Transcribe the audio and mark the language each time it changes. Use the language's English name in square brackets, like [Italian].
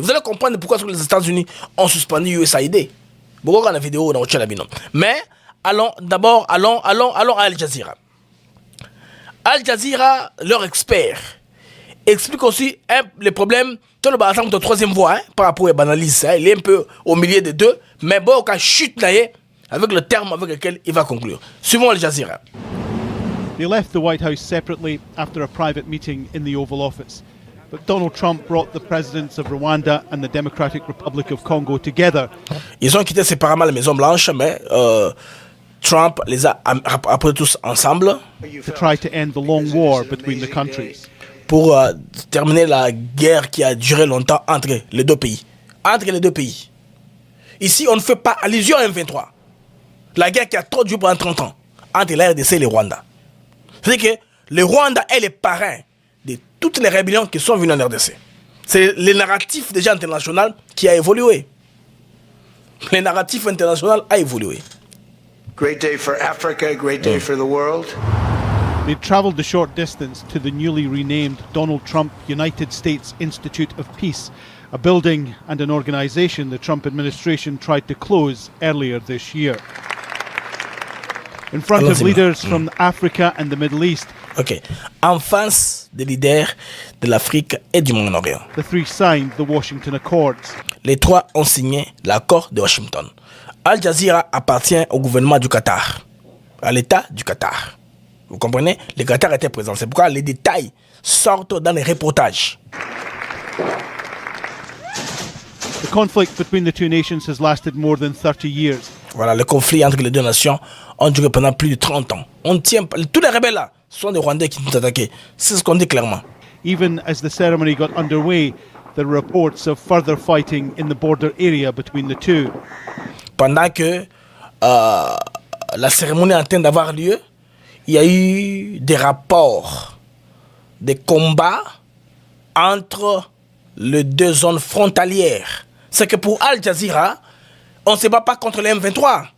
[French] Vous allez comprendre pourquoi les États-Unis ont suspendu USAID. Beaucoup dans la vidéo dans le mais allons à Al Jazeera. Al Jazeera, leur expert, explique aussi les problèmes. Tout le exemple de troisième voie, par rapport à l'analyse, il est un peu au milieu des deux, mais bon, quand chute avec le terme avec lequel il va conclure. Suivons Al Jazeera. [English] They left the White House separately after a private meeting in the Oval Office. But Donald Trump brought the presidents of Rwanda and the Democratic Republic of Congo together. [French] Ils ont quitté séparément la Maison Blanche, mais Trump les a appelés tous ensemble. [English] To try to end the long war between the countries. [French] Pour terminer la guerre qui a duré longtemps entre les deux pays. Entre les deux pays. Ici, on ne fait pas allusion à M23. La guerre qui a trop duré pendant 30 ans entre la RDC et le Rwanda. C'est-à-dire que le Rwanda est le parrain de toutes les rébellions qui sont venues en RDC. C'est le narratif déjà international qui a évolué. Le narratif international a évolué. [English] Great day for Africa, great day for the world. They traveled the short distance to the newly renamed Donald Trump United States Institute of Peace, a building and an organization the Trump administration tried to close earlier this year. In front of leaders from Africa and the Middle East. Ok. [French] En face des leaders de l'Afrique et du Moyen-Orient. [English] The three signed the Washington Accords. [French] Les trois ont signé l'accord de Washington. Al Jazeera appartient au gouvernement du Qatar, à l'État du Qatar. Vous comprenez? Le Qatar était présent. C'est pourquoi les détails sortent dans les reportages. [English] The conflict between the two nations has lasted more than 30 years. [French] Voilà, le conflit entre les deux nations a duré pendant plus de 30 ans. On tient, tous les rebelles là sont des Rwandais qui nous attaquent. C'est ce qu'on dit clairement. [English] Even as the ceremony got underway, there were reports of further fighting in the border area between the two. [French] Pendant que la cérémonie est en train d'avoir lieu, il y a eu des rapports, des combats entre les deux zones frontalières. C'est que pour Al Jazeera, on ne se bat pas contre les M23.